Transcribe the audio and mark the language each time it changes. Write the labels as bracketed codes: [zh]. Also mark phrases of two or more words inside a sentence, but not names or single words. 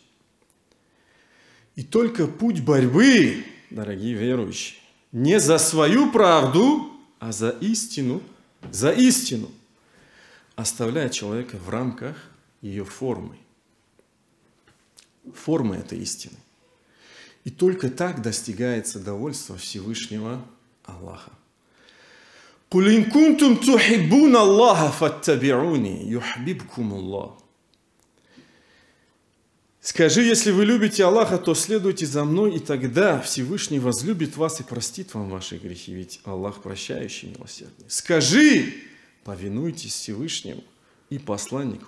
[ru] И только путь борьбы, дорогие верующие, не за свою правду, а за истину, оставляет человека в рамках ее формы. Формы этой истины. И только так достигается довольство Всевышнего Аллаха. [ar] «قل إن كنتم تحبون الله فاتبعوني يحببكم الله». [ru] Скажи, если вы любите Аллаха, то следуйте за мной, и тогда Всевышний возлюбит вас и простит вам ваши грехи, ведь Аллах прощающий, милосердный. Скажи, повинуйтесь Всевышнему и посланнику.